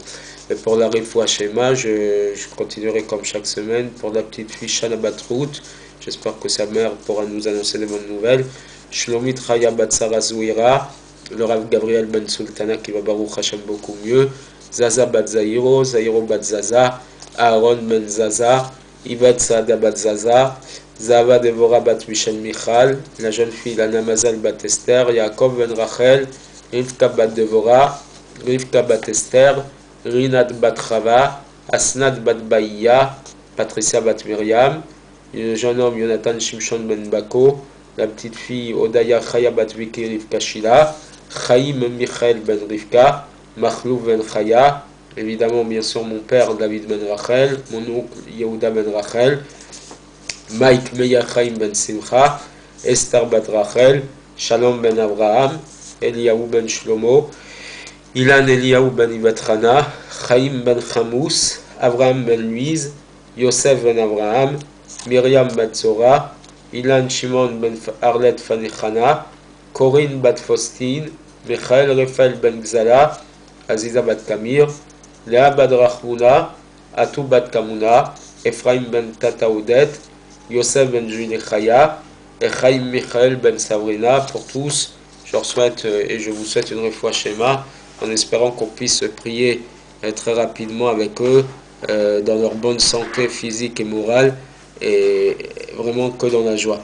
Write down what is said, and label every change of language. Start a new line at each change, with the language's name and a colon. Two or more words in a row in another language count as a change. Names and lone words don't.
French: Et pour la
Hebrew: Refoua Shema,
French: je continuerai comme chaque semaine pour la petite fille Shana Batrout. J'espère que sa mère pourra nous annoncer de bonnes nouvelles. Shlomit Chaya Batsara Zouira, le Rav Gabriel Ben Sultana qui va
Hebrew: Baruch Hashem
French: beaucoup mieux. Zaza Bat Zairo, Zairo Bat Zaza, Aaron Ben Zaza, Ivat Saada Bat Zaza, Zava Devora Bat Michel Michal, la jeune fille Lana Mazal Bat Esther, Yaakov Ben Rachel, Rivka Bat Devora, Rivka Bat Esther, Rinat Bat Chava, Asnat Bat Baïya, Patricia Bat Miriam, le jeune homme Jonathan Shimshon Ben Bako, la petite fille Odaya Chaya Bat Viki Rivka Shila, Chaim Michael Ben Rivka, Machlouf Ben Chaya, évidemment bien sûr mon père David Ben Rachel, mon oncle Yehuda Ben Rachel, Mike Meya Chaim Ben Simcha, Esther Bat Rachel, Shalom Ben Abraham, Eliyahu Ben Shlomo, Ilan Eliyahu Ben Ivatrana, Chaim Ben Chamous, Abraham Ben Louise, Yosef Ben Abraham, Myriam Ben Zora, Ilan Shimon Ben Arlet Fanichana, Corinne Bat Faustine, Michael Raphael Ben Gzala, Aziza Bat Kamir, Léa Bat Rachmuna, Atou Bat Kamuna, Ephraim Ben Tataoudet, Yosef Ben Julie Chaya, et Chaim Michael Ben Sabrina. Pour tous, je leur souhaite et je vous souhaite une
Hebrew: refoua Shema,
French: en espérant qu'on puisse prier très rapidement avec eux dans leur bonne santé physique et morale, et vraiment que dans la joie.